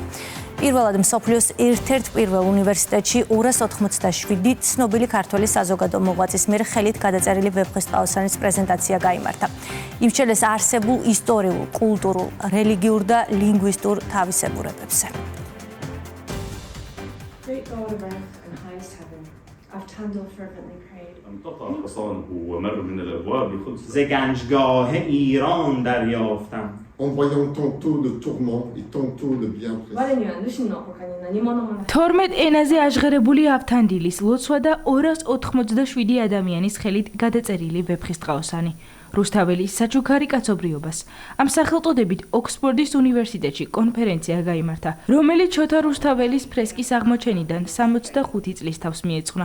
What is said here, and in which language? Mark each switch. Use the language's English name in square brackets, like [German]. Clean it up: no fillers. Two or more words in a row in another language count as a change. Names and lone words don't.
[Georgian] პირველად მსოფლიოს ერთ-ერთ პირველ უნივერსიტეტში 287 ცნობილი ქართველი საზოგადო მოღვაწის მიერ ხელით გადაწერილი ვეფხისტყაოსანის პრეზენტაცია გაიმართა. იმჩნევს არსებულ ისტორიულ, კულტურულ, რელიგიურ და ლინგვისტურ თავისებურებებზე. [Persian] زگنجگاه ایران دریافتم. [French] En voyant tantôt le tourment et tantôt le bien présent. [Georgian] 12 ენაზე აღიარებული ავთანდილის ლოცვა და 287 ადამიანის ხელით გადაწერილი ვეფხისტყაოსანი. რუსთაველის საჩუქარი კაცობრიობას. ამ სახელწოდებით ოქსფორდის უნივერსიტეტში კონფერენცია გაიმართა, რომელიც შოთა რუსთაველის ფრესკის აღმოჩენიდან 65 წლის თავს მიეძღვნა.